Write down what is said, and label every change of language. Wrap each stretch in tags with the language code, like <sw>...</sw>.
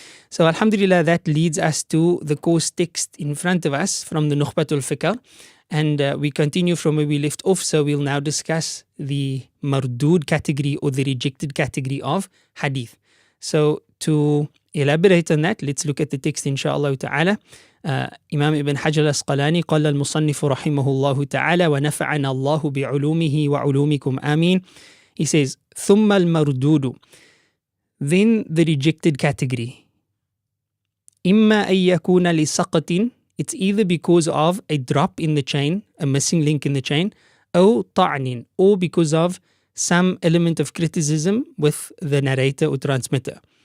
<en>So alhamdulillah, that leads us to the course text in front of us from the Nukhbat al-Fikar. And we continue from where we left off. So we'll now discuss the mardud category or the rejected category of hadith. So to elaborate on that, let's look at the text inshaAllah ta'ala.</en> <ar>Imam Ibn Hajar al-Asqalani قال المصنف رحمه الله تعالى ونفعنا الله بعلومه وعلومكم آمين.</ar> <en>He says,</en> <ar>ثم المردود.</ar> <en>Then the rejected category.</en> <ar>إما أن يكون لسقط.</ar> <en>It's either because of a drop in the chain, a missing link in the chain,</en> <ar>أو طعن,</ar> <en>or because of some element of criticism with the narrator or transmitter.</en>